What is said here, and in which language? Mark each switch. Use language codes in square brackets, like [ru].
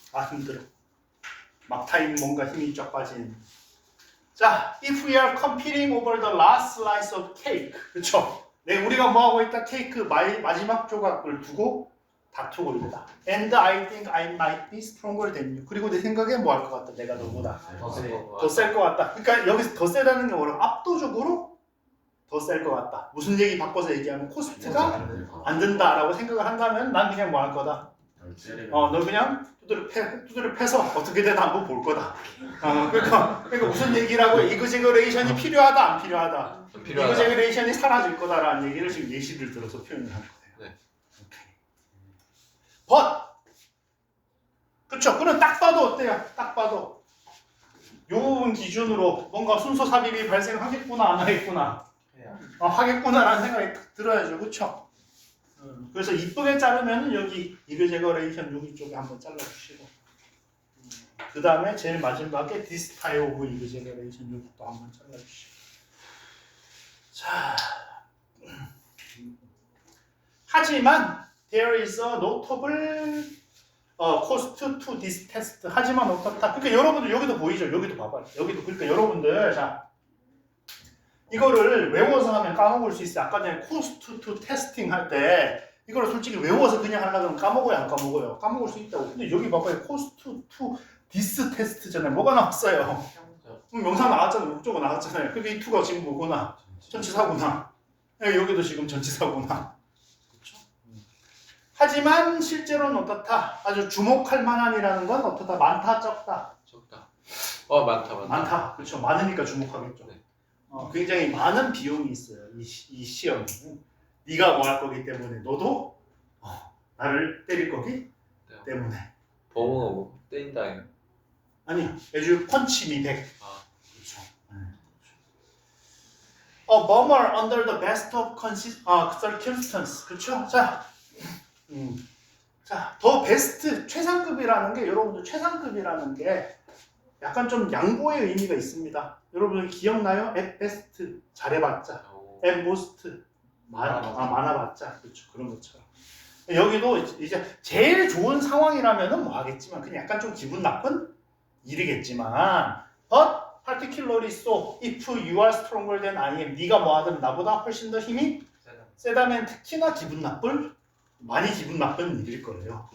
[ko] 힘들어. 막타임 뭔가 힘이 쫙 빠진. 자, [en] if we are competing over the last slice of cake, [ko] 그렇죠? 네, 우리가 뭐 하고 있다? 케이크 마지막 조각을 두고 다투고 있다. [en] And I think I might be stronger than you. [ko] 그리고 내 생각에 뭐 할 것 같다? 내가 너보다 더 셀 것 같다. 그러니까 여기서 더 세다는 게 뭐라고? 압도적으로 더 셀 것 같다. 무슨 얘기 바꿔서 얘기하면 코스트가 안 든다라고 생각을 한다면 난 그냥 뭐 할 거다? 너 그냥 두드려 패서 어떻게든 한번 볼 거다. 그러니까 무슨 얘기라고? 이그제거레이션이 필요하다, 안 필요하다? 필요하다. 이그제거레이션이 사라질 거다라는 얘기를 지금 예시를 들어서 표현을 한 거예요. 네. [en] But [ko] 그렇죠. 그럼 딱 봐도 어때요? 딱 봐도 요 부분 기준으로 뭔가 순서 삽입이 발생하겠구나, 안 하겠구나? 하겠구나라는 생각이 딱 들어야죠, 그렇죠? 그래서 이쁘게 자르면 여기 이그제거레이션 여기 쪽에 한번 잘라주시고, 그 다음에 제일 마지막에 [en] this type of [ko] 이그제거레이션 여기 또 한번 잘라주시고. 자, 하지만 [en] there is a notable cost to this test. [ko] 하지만 어떻다. 그러니까 여러분들 여기도 보이죠? 여기도 봐봐요. 여기도. 그러니까 여러분들 자. 이거를 외워서 하면 까먹을 수 있어요. 아까 전에 [en] cost to testing [ko] 할 때 이거를 솔직히 외워서 그냥 하려면 까먹어요, 안 까먹어요? 까먹을 수 있다고. 근데 여기 봐봐요. [en] cost to this test [ko] 잖아요. 뭐가 나왔어요? 명사 나왔잖아요. 목적어 나왔잖아요. 그게 이 2가 지금 뭐구나? 전치사구나. 여기도 지금 전치사구나. 그렇죠? 하지만 실제로는 어떻다? 아주 주목할 만한이라는 건 어떻다? 많다, 적다? 적다. 많다. 많다. 그렇죠. 많으니까 주목하겠죠. 네. 굉장히 많은 비용이 있어요. 이 시험은. 네가 뭐 할 거기 때문에 너도 나를 때릴 거기 때문에. 버무가 뭐 때린다 이거. 아니, [en] as you punch me back. [ko] 그렇죠. [en] A bomber under the best of circumstances. [ko] 그렇죠. 자, 더 베스트 최상급이라는 게 여러분들 최상급이라는 게 약간 좀 양보의 의미가 있습니다. 여러분 기억나요? [en] at best [ko] 잘해봤자, [en] at most [ko] 많아봤자, 그렇죠. 그런 것처럼 여기도 이제 제일 좋은 상황이라면은 뭐 하겠지만 그냥 약간 좀 기분 나쁜 일이겠지만, [en] but particularly so if you are stronger than I am. [ko] 네가 뭐 하든 나보다 훨씬 더 힘이 세다면 특히나 많이 기분 나쁜 일일 거예요.